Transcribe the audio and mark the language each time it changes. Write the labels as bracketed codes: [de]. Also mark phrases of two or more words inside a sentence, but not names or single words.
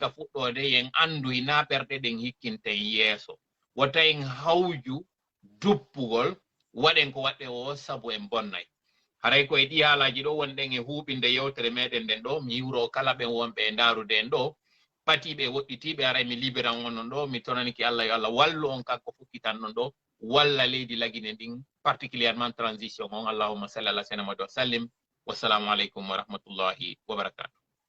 [ff] ka fuɗɗode yen andu ina ɓerɗe ɗen hikkinten yeeso wota en hawju duppugol waɗen ko waɗɗe o sabu en bonnay haray koye ɗi haalaji ɗo wonɗen e huuɓinde yewtere meɗen nden ɗo mi yiwro kala ɓen wonɓe e ndarude en ɗo patiɓe woɗɗitiɓe aray mi libéran on non ɗo mi tonaniki Allah yo Allah wallu on kanko fukkitannon ɗo walla leydi lagine ɗin [fr] particulièrement transition [ff] on [ar] اللهم صل على سيدنا محمد وسلم والسلام عليكم ورحمة الله وبركاته